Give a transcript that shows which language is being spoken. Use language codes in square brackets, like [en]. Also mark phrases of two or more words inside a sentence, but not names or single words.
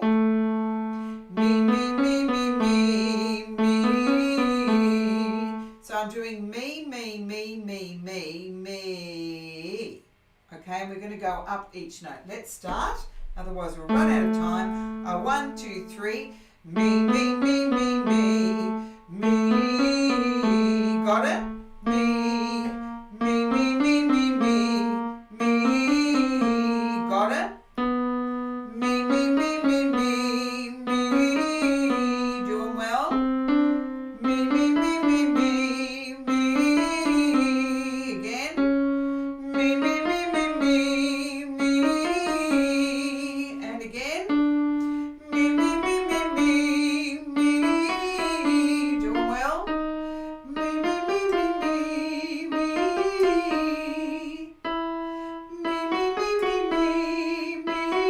[en] Me, me, me, me, me, me. So I'm doing me, me, me, me, me, me. Okay, and we're going to go up each note. Let's start, otherwise we'll run out of time. 1, 2, 3. Me, me, me, me, me, me. Got it? Me, me, me, me, me, me, me. Got it? Me, me, me, me, me, me. Doing well? Me, me, me, me, me, me. Again? Me, me, me, me, me, me. And again? Me, me, me, me, me, me. Doing well? Me, me, me, me, me, me. Me, me, me, me, me, me.